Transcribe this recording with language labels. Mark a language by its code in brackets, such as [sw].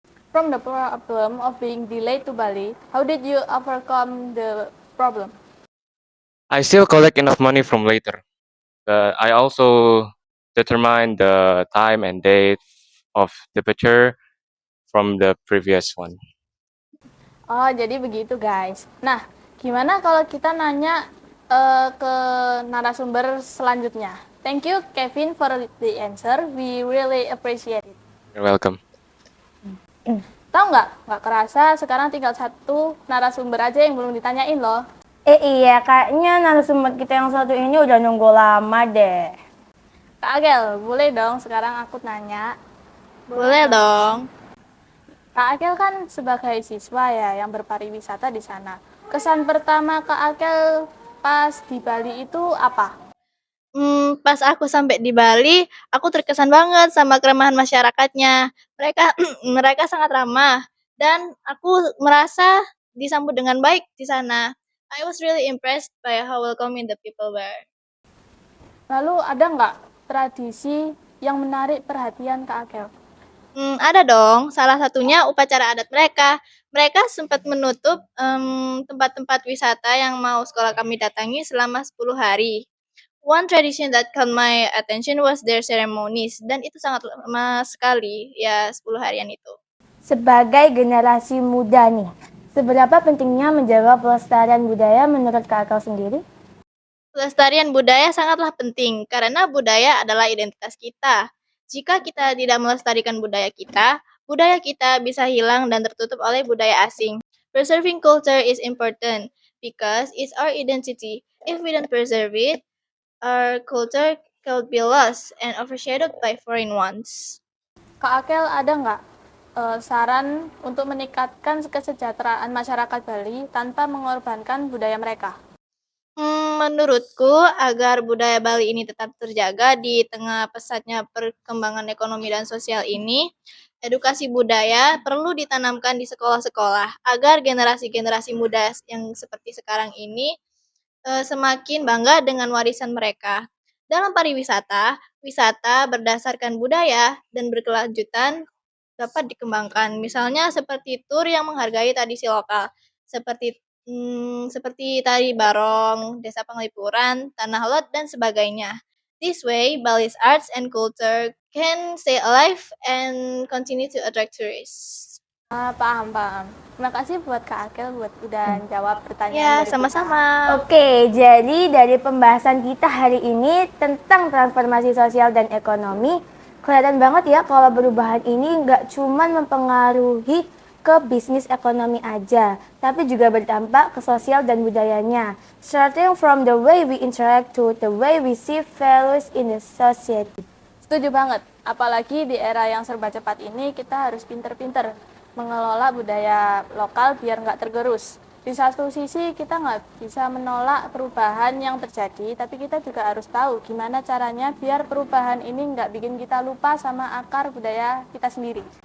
[en] From the problem of being delayed to Bali, how did you overcome the problem? I still collect enough money from later, but I also determine the time and date of departure from the previous one. [id] Oh, jadi begitu guys. Nah, gimana kalau kita nanya ke narasumber selanjutnya? [en] Thank you Kevin for the answer. We really appreciate it. You're welcome. [id] Tahu nggak kerasa sekarang tinggal satu narasumber aja yang belum ditanyain loh. Iya, kayaknya narasumber kita yang satu ini udah nunggu lama deh. Kak Agel, boleh dong sekarang aku nanya. Boleh dong. Kak Agel kan sebagai siswa ya yang berpariwisata di sana. Kesan pertama Kak Agel pas di Bali itu apa? Pas aku sampai di Bali, aku terkesan banget sama keramahan masyarakatnya. Mereka mereka sangat ramah dan aku merasa disambut dengan baik di sana. [en] I was really impressed by how welcoming the people were. [id] Lalu ada nggak tradisi yang menarik perhatian Kak Agel? Ada dong, salah satunya upacara adat mereka. Mereka sempat menutup tempat-tempat wisata yang mau sekolah kami datangi selama 10 hari. [en] One tradition that caught my attention was their ceremonies, [id] dan itu sangat lama sekali, ya 10 harian itu. Sebagai generasi muda nih, seberapa pentingnya menjaga pelestarian budaya menurut Kak Akal sendiri? Pelestarian budaya sangatlah penting, karena budaya adalah identitas kita. Jika kita tidak melestarikan budaya kita bisa hilang dan tertutup oleh budaya asing. [en] Preserving culture is important, because it's our identity. If we don't preserve it, our culture could be lost and overshadowed by foreign ones. [id] Kak Akel ada nggak saran untuk meningkatkan kesejahteraan masyarakat Bali tanpa mengorbankan budaya mereka? Menurutku, agar budaya Bali ini tetap terjaga di tengah pesatnya perkembangan ekonomi dan sosial ini, edukasi budaya perlu ditanamkan di sekolah-sekolah agar generasi-generasi muda yang seperti sekarang ini semakin bangga dengan warisan mereka. Dalam pariwisata, wisata berdasarkan budaya dan berkelanjutan dapat dikembangkan. Misalnya seperti tur yang menghargai tradisi lokal, seperti tari barong, desa penglipuran, tanah lot, dan sebagainya. [en] This way, Bali's arts and culture can stay alive and continue to attract tourists. [id] Paham. Terima kasih buat Kak Akel buat udah jawab pertanyaan Ya, dari sama-sama. Oke, jadi dari pembahasan kita hari ini tentang transformasi sosial dan ekonomi, kelihatan banget ya kalau perubahan ini nggak cuma mempengaruhi ke bisnis ekonomi aja, tapi juga berdampak ke sosial dan budayanya. [en] Starting from the way we interact to the way we see values in the society. [id] Setuju banget, apalagi di era yang serba cepat ini kita harus pinter-pinter mengelola budaya lokal biar nggak tergerus. Di satu sisi kita nggak bisa menolak perubahan yang terjadi, tapi kita juga harus tahu gimana caranya biar perubahan ini nggak bikin kita lupa sama akar budaya kita sendiri.